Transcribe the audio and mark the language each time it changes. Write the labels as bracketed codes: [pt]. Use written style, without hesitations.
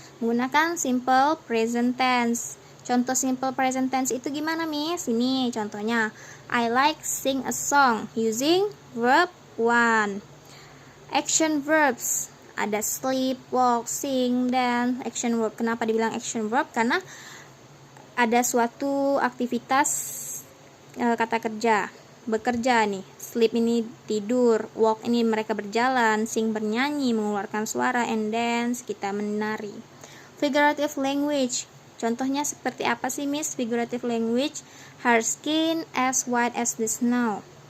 [id] Menggunakan simple present tense. Contoh simple present tense itu gimana, Miss? Ini contohnya. [en] I like sing a song using verb 1. Action verbs. Ada sleep, walk, sing, dance. Action verb. [id] Kenapa dibilang [en] action verb? [id] Karena ada suatu aktivitas kata kerja. Bekerja nih. Sleep ini tidur, walk ini mereka berjalan, sing bernyanyi, mengeluarkan suara, and dance kita menari. Figurative language. Contohnya seperti apa sih, Miss? [en] Figurative language. Her skin as white as the snow.